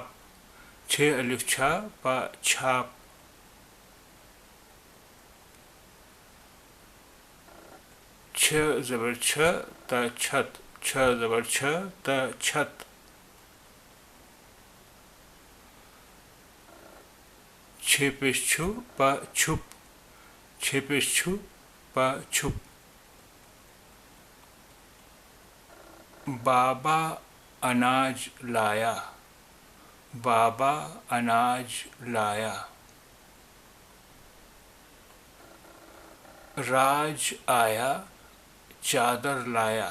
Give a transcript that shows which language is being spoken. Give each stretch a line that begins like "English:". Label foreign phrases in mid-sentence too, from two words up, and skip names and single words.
Urdu: چھ الف چھا پا چھاپ. چھ زبر چھ تا چھت. چھ زبر چھ تا چھت. چھ پیش چھو پا چھپ. چھ پیش چھو پا چھپ. بابا اناج لایا. بابا اناج لایا. راج آیا چادر لایا.